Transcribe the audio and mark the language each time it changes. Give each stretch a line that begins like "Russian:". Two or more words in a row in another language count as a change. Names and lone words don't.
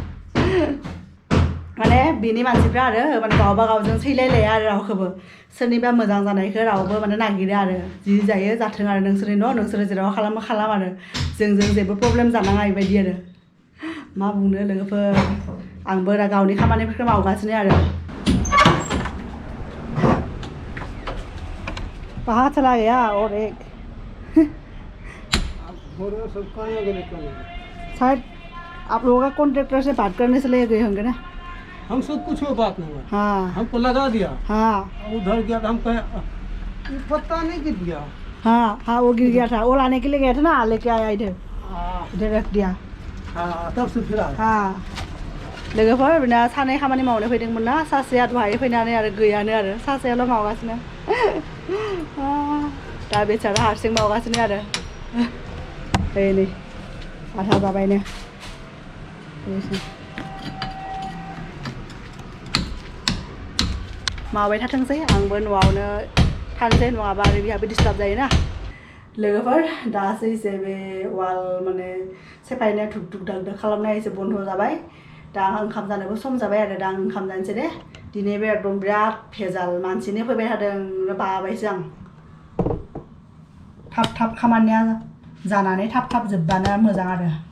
Bodo: माने बिनि मानसिफ्रा आरो माने गावबा गावजों सैलायलाया आरो रावखौबो सोरनिबा मोजां जानायखौ रावबो माने नागिरो आरो जि जायो जाथों आरो नोंसोरनि न' नोंसोरो जेराव खालामो खालाम आरो जोंजों जेबो प्रब्लेम जानाङा बेबायदि आरो मा बुंनो लोगोफोर आंबो दा गावनि खामानिफोरखौ मावगासिनो आरो
Hindi: कहाँ चला गया और एक शायद आप लोगों का कॉन्ट्रैक्टर से बात करने से ले गए होंगे ना हमसे कुछ बात नहीं हुआ हाँ हमको लगा दिया हाँ उधर गया तो हम कहे पत्ता नहीं गिर गया हाँ हाँ वो गिर गया था वो लाने के लिए गया था ना लेके आया इधर इधर रख दिया हाँ तब से फिर आया
Bodo: हाँ लोगोफोर बिना सानै खामानि मावनो फैदोंमोन ना सासेया दहाय फैनानै आरो गैयानो आरो सासेयाल' मावगासिनो दा बेचारा हारसिं मावगासिनो आरो नै आधा जाबायनो मावबाय थाथोंसै आंबो न'आवनो थानोसै नङाबा आरो बिहाबो डिस्टार्ब जायोना लोगोफोर दासो एसे बे वाल माने सेफायनाय धुक धुक धाक धाक खालामनाय एसे बन्द जाबाय दा ओंखाम जानोबो सम जाबाय आरो दा ओंखाम जानोसै दे दिनै बे एकदम बिराद भेजाल मानसिनो फैबाय थादों बाबायसो आं थाब थाब खामानिया जानानै थाब थाब जोबबानो मोजां आरो